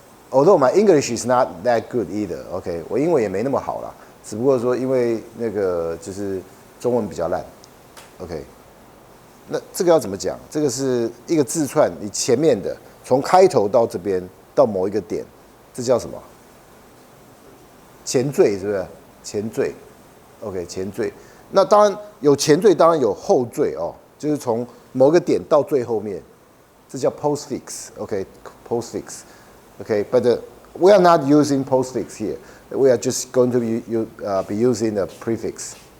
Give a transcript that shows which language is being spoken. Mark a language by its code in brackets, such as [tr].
[en] Although my English is not that good either, okay. [zh] 我英文也没那么好啦，只不过说因为那个就是中文比较烂 ，OK. 那这个要怎么讲？这个是一个字串，你前面的从开头到这边到某一个点，这叫什么？前缀是不是？前缀 ，OK， 前缀。那当然有前缀，当然有后缀哦。就是从某个点到最后面，这叫 postfix, okay, postfix, okay. [en] But we are not using postfix here. We are just going to be using the prefix.